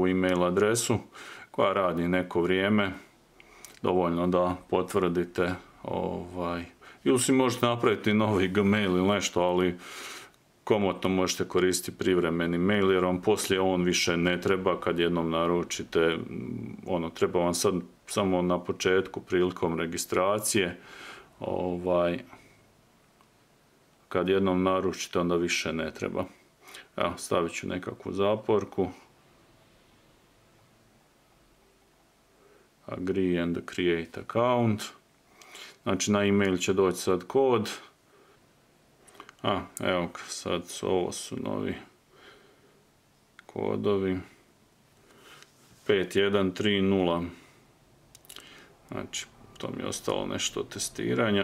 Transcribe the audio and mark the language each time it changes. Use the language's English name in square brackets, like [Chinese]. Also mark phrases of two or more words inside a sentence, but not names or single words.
[Croatian] e-mail adresu koja radi neko vrijeme, dovoljno da potvrdite, ili si možete napraviti novi Gmail ili nešto, ali komotno možete koristiti privremeni mail jer vam poslije on više ne treba kad jednom naručite, treba vam sad samo na početku prilikom registracije, kad jednom naručite onda više ne treba. Evo, stavit ću nekakvu zaporku. [English] Agree and create account. [Croatian] Znači na e-mail će doći sad kod. Evo sad ovo su novi kodovi. 5130. Znači, to mi je ostalo nešto testiranja.